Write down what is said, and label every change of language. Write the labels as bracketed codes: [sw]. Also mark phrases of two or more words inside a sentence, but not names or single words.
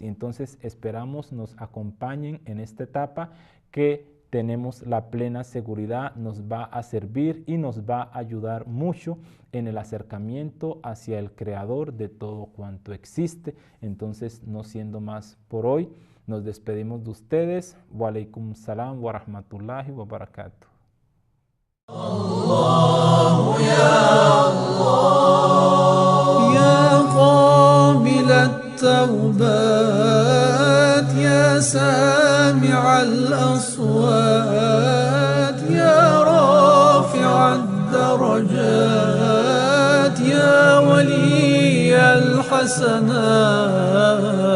[es] Y entonces esperamos nos acompañen en esta etapa que tenemos la plena seguridad, nos va a servir y nos va a ayudar mucho en el acercamiento hacia el Creador de todo cuanto existe. Entonces, no siendo más por hoy, nos despedimos de ustedes. [ar] و عليكم السلام و رحمة الله و بركاته. الله يا الله يا قابل التوبات يا سامع الأصوات يا رافع الدرجات يا ولي الحسنات